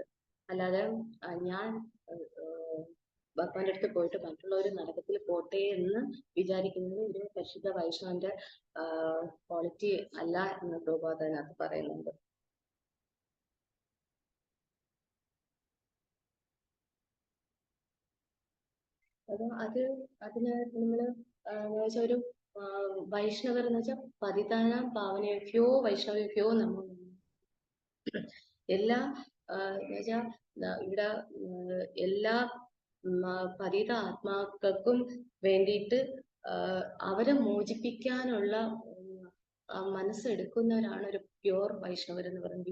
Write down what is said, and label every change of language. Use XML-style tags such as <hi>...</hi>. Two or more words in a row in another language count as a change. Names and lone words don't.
<ml>അല്ലാതെ ഞാൻ ഭഗവാന്റെ അടുത്ത് പോയിട്ട് മറ്റുള്ളവർ നരകത്തിൽ പോട്ടെ എന്ന് വിചാരിക്കുന്നത് ഒരു പരിശുദ്ധ വൈഷ്ണവന്റെ ക്വാളിറ്റി അല്ല എന്ന് പ്രഭാത് അതിനകത്ത് പറയുന്നുണ്ട്. അതിന് നമ്മള് ഒരു വൈഷ്ണവർ എന്ന് വെച്ചാൽ</ml> <sa>പതിതാനാം പാവനേഭ്യോ വൈഷ്ണവേഭ്യോ നമോ.</sa> <ml>എല്ലാ എന്നുവെച്ചാൽ ഇവിടെ എല്ലാ പതിത ആത്മാക്കൾക്കും വേണ്ടിയിട്ട് അവരെ മോചിപ്പിക്കാനുള്ള മനസ്സെടുക്കുന്നവരാണ് ഒരു പ്യൂർ വൈഷ്ണവർ എന്ന് പറയുന്നത്.</ml>